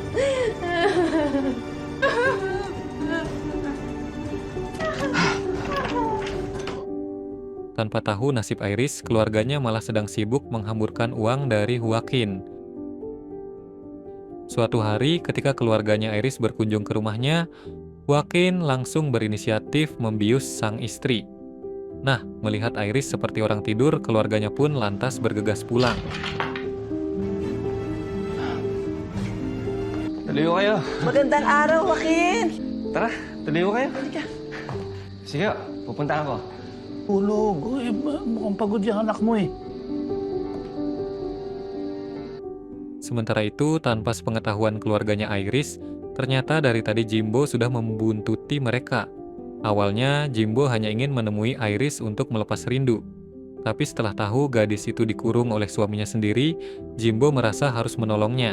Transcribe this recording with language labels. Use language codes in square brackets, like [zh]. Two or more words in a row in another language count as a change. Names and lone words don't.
[id] Tanpa tahu nasib Iris, keluarganya malah sedang sibuk menghamburkan uang dari Joaquin. Suatu hari, ketika keluarganya Iris berkunjung ke rumahnya, Joaquin langsung berinisiatif membius sang istri. Nah, melihat Iris seperti orang tidur, keluarganya pun lantas bergegas pulang. [tl] Tuloy ko kayo. Magandang araw, Joaquin. Tara, tuloy ko kayo. Halika. Sige, pupunta ako. Tulog. Uy, mukhang pagod yung anak mo eh. [id] Sementara itu, tanpa sepengetahuan keluarganya Iris, ternyata dari tadi Jimbo sudah membuntuti mereka. Awalnya, Jimbo hanya ingin menemui Iris untuk melepas rindu. Tapi setelah tahu gadis itu dikurung oleh suaminya sendiri, Jimbo merasa harus menolongnya.